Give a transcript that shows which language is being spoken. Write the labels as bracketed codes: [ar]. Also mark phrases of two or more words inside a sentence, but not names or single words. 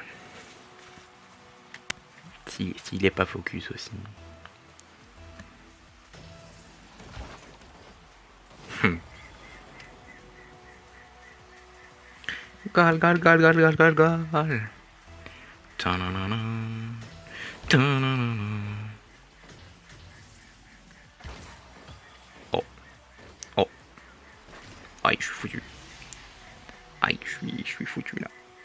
[fr] S'il est pas focus aussi. Gal, gal, gal, gal, gal, gal, gal. Ta-na-na-na. Ta-na-na-na. Oh, oh. Aïe, je suis foutu. Aïe, je suis foutu là.